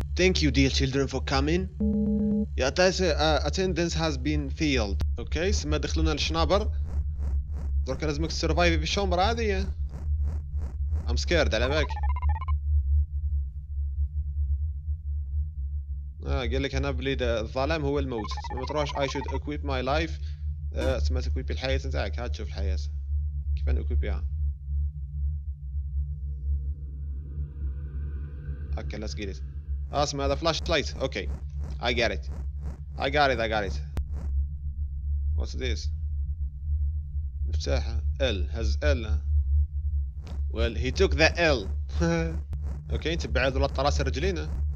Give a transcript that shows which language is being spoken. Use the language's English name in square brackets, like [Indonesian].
[English] Thank you dear children for coming. Your attendance has been failed. [Arabic] اوكي سما دخلونا للشنابر. درك لازمك تسرفايفي في الشومبر هذه. [English] I'm scared [Arabic] على بالك. قال لك هنا بلي الظلام هو الموت. ما تروحش [English] I should equip my life. [Arabic] تسمى تكويبي الحياة نتاعك. هات تشوف الحياة كيف نكويبيها. [English] Okay, let's get it. [Arabic] اسمع هذا فلاش لايت. [English] Okay, I got it. I got it. What's this? [Arabic] مفتاح L has L. [English] Well, he took the L. [Arabic] Okay, نتبع هذول الطراس رجلينا.